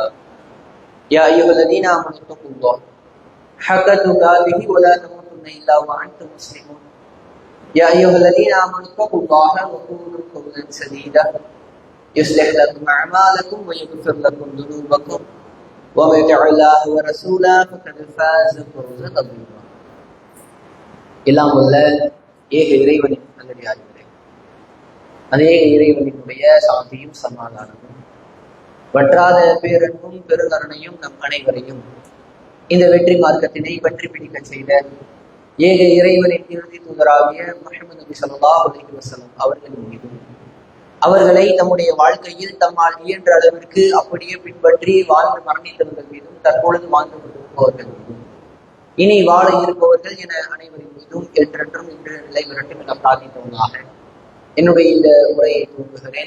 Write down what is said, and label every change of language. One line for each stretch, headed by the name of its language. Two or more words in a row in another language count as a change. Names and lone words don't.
Arabic: يا أيها الذين آمنوا اتقوا الله حق تقاته ولا تموتن إلا وأنتم مسلمون. يا أيها الذين آمنوا اتقوا الله وقولوا قولا سديدا يصلح لكم أعمالكم ويغفر لكم ذنوبكم ومن يطع الله ورسوله فقد فاز فوزا عظيما.
Tamil: எல்லாம் வல்ல ஏக இறைவனின் நல்லடியார்களே, அநேக இறைவனினுடைய சாந்தியும் சமாதானமும் வற்றாத பேரன்பும் பெருங்கருணையும் நம் அனைவரையும் இந்த வெற்றி மார்க்கத்தினை பற்றி பிடிக்க செய்த ஏக இறைவனின் இறுதி தூதராகிய முஹம்மது நபி
Arabic: صلى الله عليه وسلم
Tamil: அவர்களின் மீதும் அவர்களை தம்முடைய வாழ்க்கையில் தம்மால் இயன்ற அளவிற்கு அப்படியே பின்பற்றி வாழ்ந்து மரணித்தவர்கள் மீதும் தற்பொழுது வாழ்ந்து கொண்டிருப்பவர்கள் மீதும் இனி வாழ இருப்பவர்கள் என அனைவரின் மீதும் என்றென்றும் இன்று நிலை விரட்டும் என பிரார்த்தித்தவனாக என்னுடைய இந்த உரையை துவங்குகிறேன்.